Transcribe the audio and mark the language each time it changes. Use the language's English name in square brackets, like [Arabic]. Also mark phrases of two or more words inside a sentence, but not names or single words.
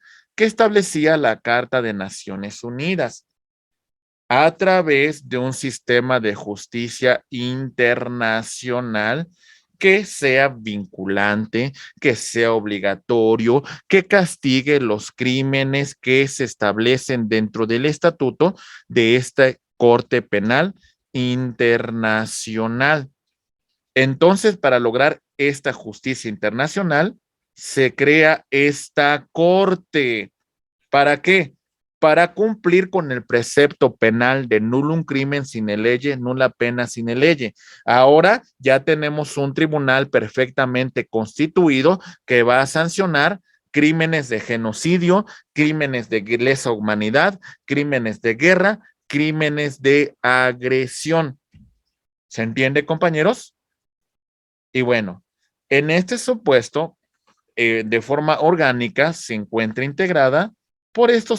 [Spanish] que establecía la Carta de Naciones Unidas a través de un sistema de justicia internacional que sea vinculante, que sea obligatorio, que castigue los crímenes que se establecen dentro del estatuto de esta Corte Penal Internacional. Entonces, para lograr esta justicia internacional, se crea esta corte. ¿Para qué? Para cumplir con el precepto penal de [Latin] nullum crimen sine lege, nulla pena sine lege. [Spanish] Ahora ya tenemos un tribunal perfectamente constituido que va a sancionar crímenes de genocidio, crímenes de lesa humanidad, crímenes de guerra, crímenes de agresión. ¿Se entiende, compañeros? Y bueno, en este supuesto, de forma orgánica se encuentra integrada por estos